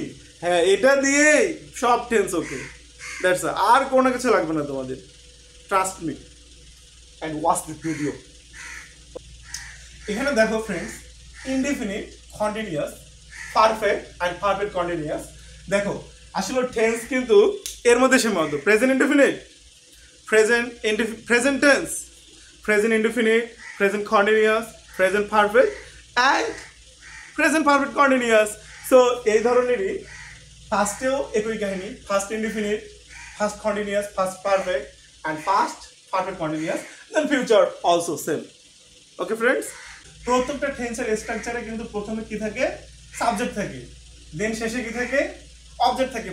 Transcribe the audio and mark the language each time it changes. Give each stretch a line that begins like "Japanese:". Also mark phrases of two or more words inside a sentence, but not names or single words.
Bangla: হ্যাঁ, এটা দিয়ে সব
English: tense okay, that's
Bangla: আর কোনো কিছু লাগবে না তোমাদের।
English: trust me and watch this video.
Bangla: এখানে দেখো
English: friends, indefinite, continuous, perfect and perfect continuous.
Bangla: দেখো আসলে টেন্স কিন্তু এর মধ্যে সীমাবদ্ধ।
English: present indefinite, present tense, present indefinite, present continuous, present perfect and present perfect continuous. So
Bangla: এই ধরনেরই ফার্স্টেও একই কাহিনী,
English: first indefinite, first continuous, first perfect and first perfect continuous, then future also same. okay friends,
Bangla: প্রত্যেকটা টেন্সের স্ট্রাকচারে কিন্তু প্রথমে কি থাকে? সাবজেক্ট থাকে, দেন শেষে কি থাকে? অবজেক্ট থাকে।